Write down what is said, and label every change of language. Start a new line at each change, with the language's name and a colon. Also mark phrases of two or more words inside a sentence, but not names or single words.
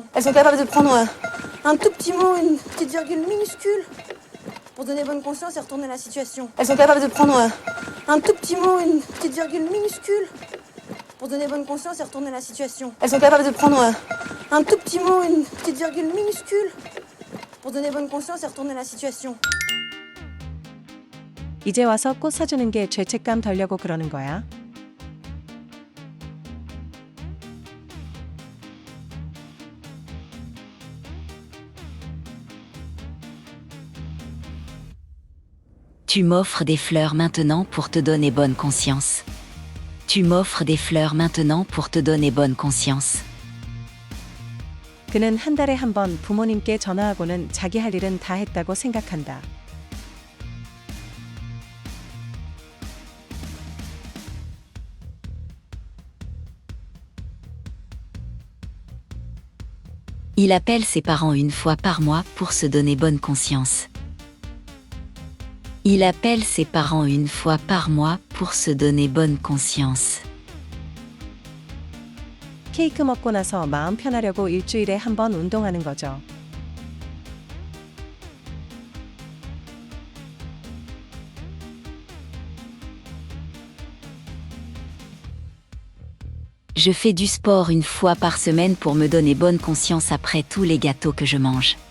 French: Elles sont capables de prendre un tout petit mot, une petite virgule minuscule pour donner bonne conscience et retourner la situation. Elles sont capables de prendre un tout petit mot, une petite virgule minuscule pour donner bonne conscience et retourner la situation. Elles sont capables de prendre un tout petit mot, une petite virgule minuscule pour donner bonne conscience et retourner la situation.
Korean: 이제 와서 꽃 사주는 게 죄책감 덜려고 그러는 거야?
French: Tu m'offres des fleurs maintenant pour te donner bonne conscience. Tu m'offres des fleurs maintenant pour te donner bonne conscience.
Korean: 그는 한 달에 한 번 부모님께 전화하고는 자기 할 일은 다 했다고 생각한다.
French: Il appelle ses parents une fois par mois pour se donner bonne conscience. Il appelle ses parents une fois par mois pour se donner bonne conscience.
Korean: 케이크 먹고 나서 마음 편하려고 일주일에 한 번 운동하는 거죠.
French: Je fais du sport une fois par semaine pour me donner bonne conscience après tous les gâteaux que je mange.